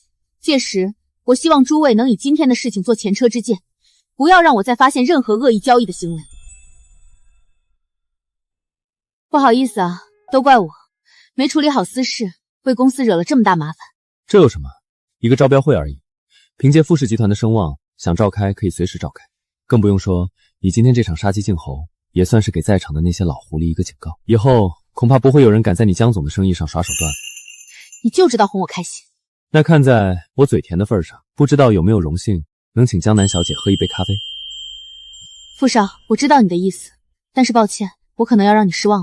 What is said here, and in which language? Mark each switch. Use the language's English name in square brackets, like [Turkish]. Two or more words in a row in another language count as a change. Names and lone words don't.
[Chinese] 屆時，我希望諸位能以今天的事情做前車之鑑，不要讓我再發現任何惡意交易的行為。不好意思啊，都怪我沒處理好私事，為公司惹了這麼大麻煩。這有什麼？一個招標會而已，憑借傅氏集團的聲望，想召開可以隨時召開。更不用說，你今天這場殺雞儆猴，也算是給在場的那些老狐狸一個警告。以後恐怕不會有人敢在你江總的生意上耍手段。你就知道哄我開心。那看在我嘴甜的份上，不知道有沒有榮幸能請江南小姐喝一杯咖啡？傅少，我知道你的意思，但是抱歉，我可能要讓你失望了。